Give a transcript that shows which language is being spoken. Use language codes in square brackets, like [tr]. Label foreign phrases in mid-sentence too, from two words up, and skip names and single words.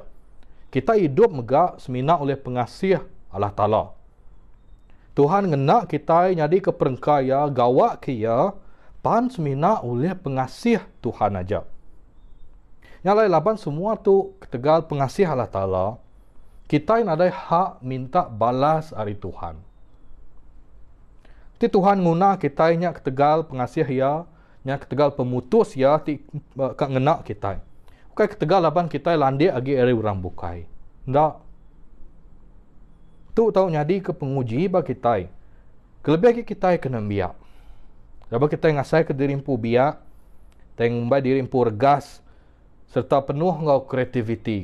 [iba] Kita hidup megak semina oleh pengasih Allah Ta'ala. Tuhan ngena kita jadi ke perengkaya, gawak kia, pan semina oleh pengasih Tuhan aja. Yang lain laban semua tu ketegal pengasih Allah Ta'ala, kita yang ada hak minta balas dari Tuhan. Ti Tuhan guna kita yang ketegal pengasih ya, yang ketegal pemutus ya, ti kak ngena kita. Bukan ketegal laban kita landik agi dari orang bukai. Ndak. Tu tahu nyadi ke penguji bagi kita. Kelebih kita kena biak. Laban kita ngasai ke dirimpu biak, teng mbai dirimpu regas, serta penuh ngau kreativiti.